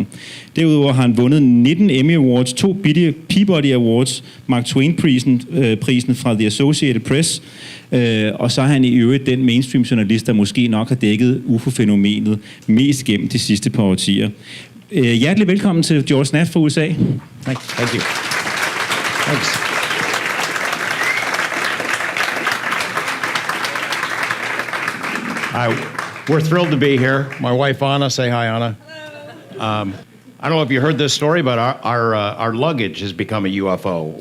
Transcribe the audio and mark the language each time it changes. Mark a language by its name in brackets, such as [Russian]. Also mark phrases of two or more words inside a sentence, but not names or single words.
[Danish] Derudover har han vundet 19 Emmy Awards, 2 Peabody Awards, Mark Twain-prisen fra The Associated Press, og så er han i øvrigt den mainstream-journalist, der måske nok har dækket UFO-fænomenet mest gennem de sidste par årtier. Hjertelig velkommen til George Knapp fra USA. [English] Thank you. Thanks. We're thrilled to be here. My wife Anna, say hi, Anna. I don't know if you heard this story, but our luggage has become a UFO.